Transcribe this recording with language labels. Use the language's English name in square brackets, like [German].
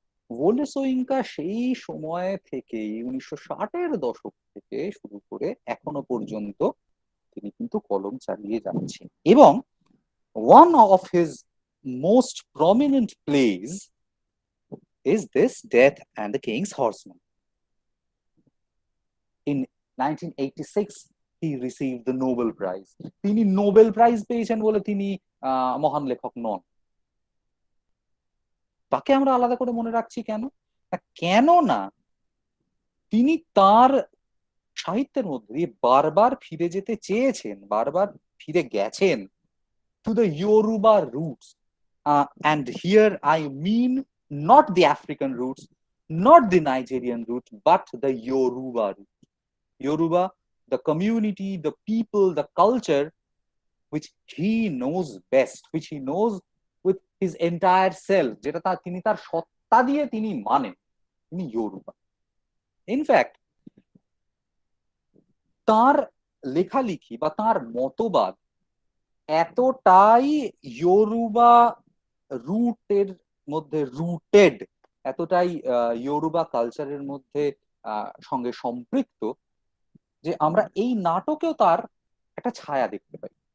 [Bangla] ওলে সোয়িঙ্কা সেই সময় থেকেই 1960-এর দশক থেকে শুরু করে এখনো পর্যন্ত তিনি কিন্তু কলম চালিয়ে যাচ্ছেন। [English] এবং one of his most prominent plays is this Death and the King's Horseman. In 1986 he received the Nobel Prize. [Bangla] তিনি নোবেল প্রাইজ পেয়েছেন বলে তিনি মহান লেখক নন। তাকে আমরা আলাদা করে মনে রাখছি কেন? কেন না তিনি তার সাহিত্যের মধ্যে দিয়ে বারবার ফিরে যেতে চেয়েছেন, বারবার ফিরে গেছেন [English] To the Yoruba roots. And here I mean not the African roots, not the Nigerian root, but the Yoruba root. Yoruba, the community, the people, the culture which he knows best, which he knows with his entire self, [Bangla] যেটা তিনি তার সত্তা দিয়ে তিনি মানেন, তিনি ইয়োরুবা। In fact তার লেখালেখি বা তার মতবাদ এতটাই ইয়োরুবা রুটের মধ্যে রুটেড, এতটাই ইয়োরুবা কালচারের মধ্যে সঙ্গে সম্পৃক্ত যে আমরা এই নাটকেও তার একটা ছায়া দেখতে পাই।